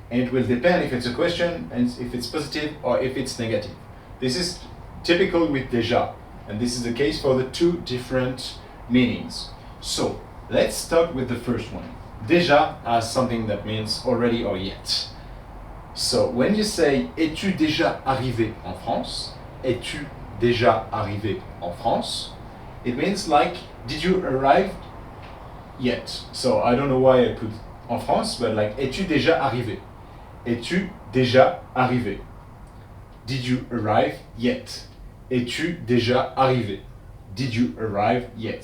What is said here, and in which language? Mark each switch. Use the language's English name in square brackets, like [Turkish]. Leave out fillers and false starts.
[English] And it will depend if it's a question and if it's positive or if it's negative. This is typical with déjà. And this is the case for the two different meanings. So let's start with the first one. Déjà as something that means already or yet. So when you say [French] es-tu déjà arrivé en France? Es-tu déjà arrivé en France? [English] It means like, did you arrive yet? So I don't know why I put en France, but like, [French] es-tu déjà arrivé? Es-tu déjà arrivé? [English] Did you arrive yet? [French] Es-tu déjà arrivé? [English] Did you arrive yet?